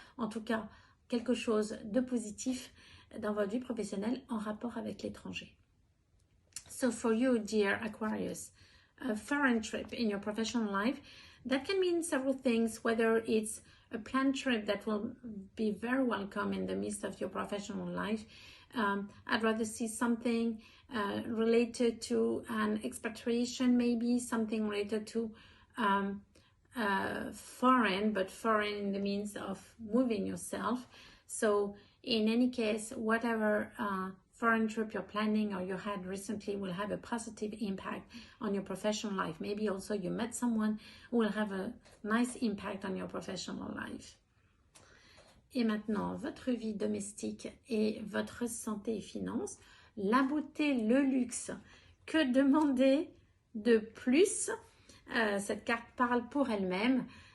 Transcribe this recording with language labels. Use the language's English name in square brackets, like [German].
[French] En tout cas, quelque chose de positif dans votre vie professionnelle en rapport avec l'étranger. [English] So for you, dear Aquarius, a foreign trip in your professional life, that can mean several things, whether it's a planned trip that will be very welcome in the midst of your professional life. I'd rather see something related to an expatriation, maybe something related to foreign, but foreign in the means of moving yourself. So in any case, whatever foreign trip you're planning or you had recently will have a positive impact on your professional life. Maybe also you met someone who will have a nice impact on your professional life. [French] Et maintenant, votre vie domestique et votre santé et finances, la beauté, le luxe. Que demander de plus? Cette carte parle pour elle-même.